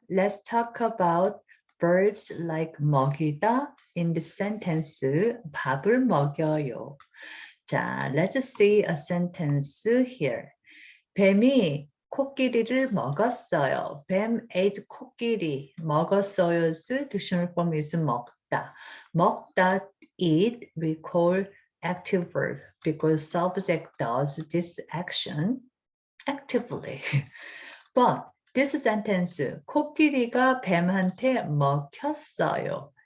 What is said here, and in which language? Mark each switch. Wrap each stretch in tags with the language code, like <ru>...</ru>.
<en>Let's talk about verbs like 먹이다 in the sentence</en> <ko>밥을 먹여요.</ko> <en>자, let's see a sentence here.</en> <ko>뱀이 코끼리를 먹었어요. 뱀</ko> <en>ate</en> <ko>코끼리.</ko> <en>먹었어요's dictionary form is 먹다. 먹다, eat, we call active verb because subject does this action actively. But this sentence,</en> <ko>코끼리가 뱀한테 먹혔어요.</ko>